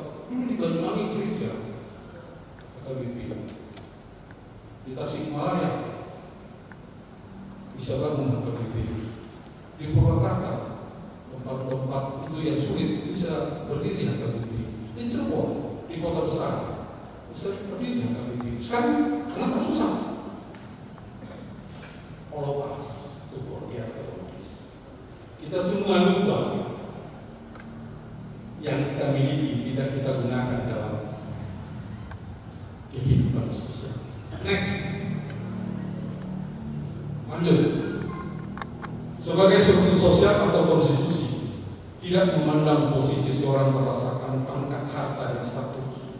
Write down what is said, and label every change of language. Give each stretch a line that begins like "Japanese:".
Indonesian: Dulu di Banyuwangi gereja, KBP. Di Tasikmalaya bisa bangun KBP. Di Purwakarta tempat-tempat itu yang sulit bisa berdiri KBP. Di Cirebon, di kota besar bisa berdiri KBP. Sekarang kenapa susah?
English: All of us to forget about this.
Indonesian: Kita semua lupa yang kita miliki tidak kita gunakan dalam kehidupan sosial. Next, lanjut. Sebagai struktur sosial atau konstitusi, tidak memandang posisi seorang berdasarkan pangkat, harta, dan status.